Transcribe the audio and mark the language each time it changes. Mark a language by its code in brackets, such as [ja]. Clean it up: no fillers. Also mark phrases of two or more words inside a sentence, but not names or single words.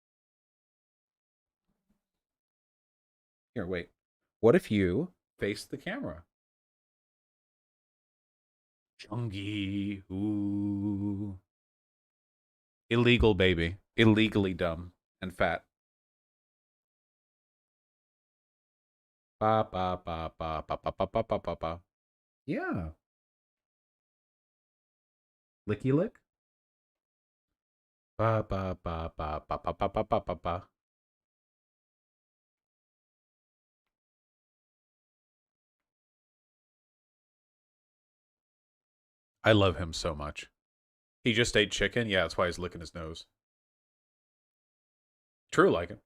[en] Here, wait. What if you face the camera? Chungy. Ooh. Illegal baby. Illegally dumb and fat. Ba ba ba ba ba ba ba ba ba ba ba. Yeah. Licky lick. Ba ba ba ba ba ba ba ba ba ba ba. I love him so much. He just ate chicken? Yeah, that's why he's licking his nose. True like it.